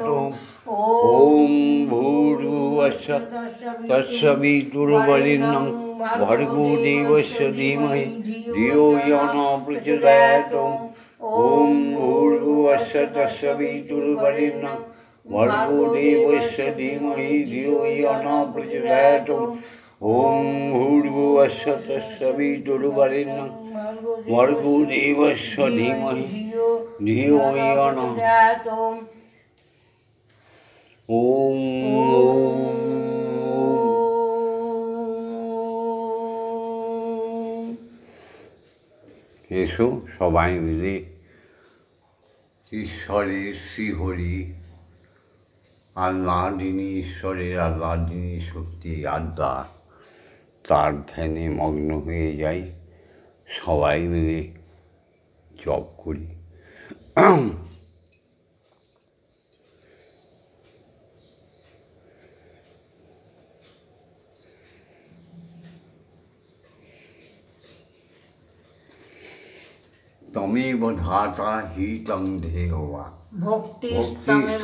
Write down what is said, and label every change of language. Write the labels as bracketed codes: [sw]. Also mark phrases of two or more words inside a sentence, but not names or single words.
[sa] ওম ভূর্ভুবস্সুঃ ভর্গো দেবস্য ধীমহি धियो यो न प्रचोदयात् ॐ भूर्भुवस्सुः तत्सवितुर्वरेण्यं भर्गो देवस्य धीमहि धियो यो न प्रचोदयात् ॐ भूर्भुवस्सुः तत्सवितुर्वरेण्यं भर्गो देवस्य धीमहि धियो यो न [bn] এসো সবাই মিলে ঈশ্বরের শ্রীহরি আল্লাহ যিনি ঈশ্বরের আল্লাহ যিনি সত্যি আত্মা তার ধ্যানে মগ্ন হয়ে যাই সবাই মিলে জপ করি। [sa] तमेव धाता हि तं देवा भक्तिस्तमेव